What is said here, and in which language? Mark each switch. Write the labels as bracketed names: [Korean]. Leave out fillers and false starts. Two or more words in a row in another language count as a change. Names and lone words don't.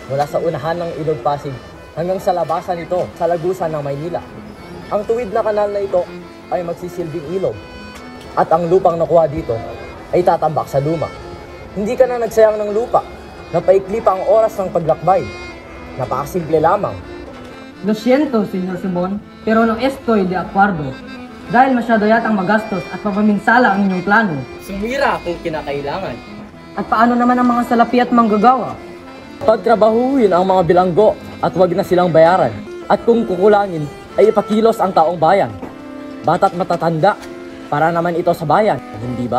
[Filipino] mula sa unahan ng Ilog Pasig hanggang sa labasan nito sa Lagusan ng Maynila. Ang tuwid na kanal na ito ay magsisilbing ilog at ang lupang nakuha dito ay tatambak sa luma. Hindi ka na nagsayang ng lupa, napaikli pa ang oras ng paglakbay. Napakasimple lamang. [Spanish] Lo siento, Senyor Simon, pero no estoy de acuerdo. [Filipino] Dahil masyado yatang magastos at mapaminsala ang inyong plano. Sumira kung kinakailangan. At paano naman ang mga salapi at manggagawa? Pagtrabahuin ang mga bilanggo at wag na silang bayaran. At kung kukulangin, ay ipakilos ang taong bayan. Bata't matatanda, para naman ito sa bayan, hindi ba?